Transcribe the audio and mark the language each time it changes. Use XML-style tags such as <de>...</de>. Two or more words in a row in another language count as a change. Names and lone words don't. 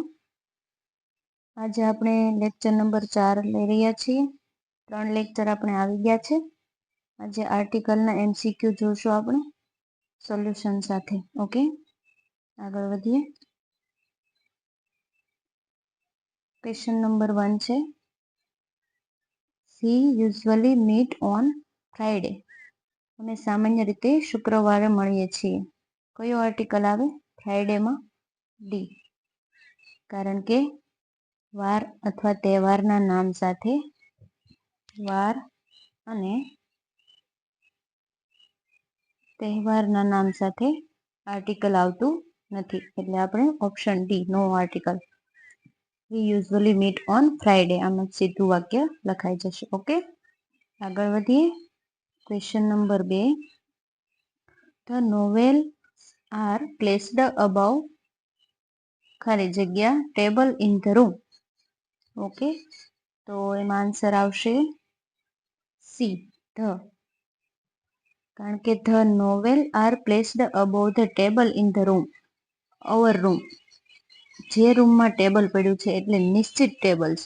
<gu>આજે આપણે</gu> <en>lecture number</en> <gu>4 લઈ રહ્યા છીએ. 3 લેક્ચર આપણે આવી ગયા છે. આજે આર્ટિકલના MCQ જોશું આપણે સોલ્યુશન સાથે. ઓકે, આગળ વધીએ.</gu> <en>question number</en> <gu>1 છે,</gu> <en>We usually meet on Friday.</en> <gu>અમે સામાન્ય રીતે શુક્રવારે મળીએ છીએ. કયો આર્ટિકલ આવે ફ્રાઈડેમાં? ડી. કારણ કે વાર અથવા તહેવારના નામ સાથે વાર અને તહેવારના નામ સાથે આર્ટિકલ આવતું નથી, એટલે આપણે ઓપ્શન ડી,</gu> <en>no article. We usually meet on Friday.</en> <gu>આમાં સીધું વાક્ય લખાઈ જશે. ઓકે, આગળ વધીએ.</gu> <en>question number 2, The novels are placed above</en> <gu>ખાલી જગ્યા</gu> <en>table in the room.</en> <gu>ઓકે, તો એમાં આન્સર આવશે સી, ધ. કારણ કે</gu> <en>the novel are placed above the table in the room. our room,</en> <gu>જે રૂમમાં ટેબલ પડ્યું છે એટલે નિશ્ચિત ટેબલ છે.</gu>